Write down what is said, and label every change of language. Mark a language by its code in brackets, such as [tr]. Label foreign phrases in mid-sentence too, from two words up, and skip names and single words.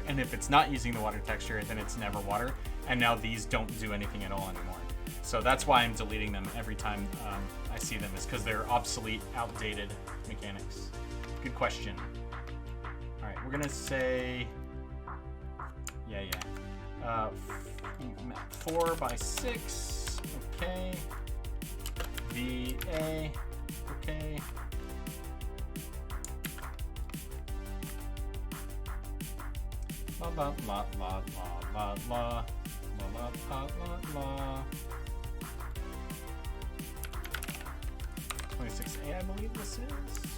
[en] And if it's not using the water texture, then it's never water. And now these don't do anything at all anymore. So that's why I'm deleting them every time I see them, is because they're obsolete, outdated mechanics. Good question. All right, we're gonna say, yeah. 4x6, okay. VA, okay. La la la la la la la la la. 26A, I believe this is.